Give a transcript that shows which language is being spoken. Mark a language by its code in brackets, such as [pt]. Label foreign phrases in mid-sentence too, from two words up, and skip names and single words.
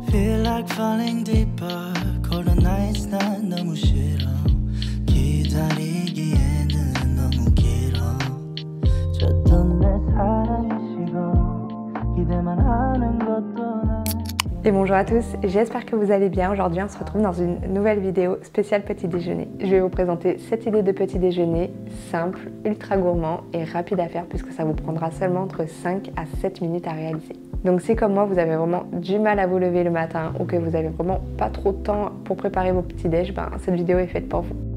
[en] Feel like falling deeper. Cold nights [ko] 난 너무 싫어. 기다리기에는 너무 길어. 줬던 내 사랑이 식어. 기대만 하는 것도 난. [fr] Et bonjour à tous, j'espère que vous allez bien. Aujourd'hui on se retrouve dans une nouvelle vidéo spéciale petit déjeuner. Je vais vous présenter 7 idées de petit déjeuner simple, ultra gourmand et rapide à faire puisque ça vous prendra seulement entre 5 à 7 minutes à réaliser. Donc si comme moi vous avez vraiment du mal à vous lever le matin ou que vous avez vraiment pas trop de temps pour préparer vos petits déj, cette vidéo est faite pour vous.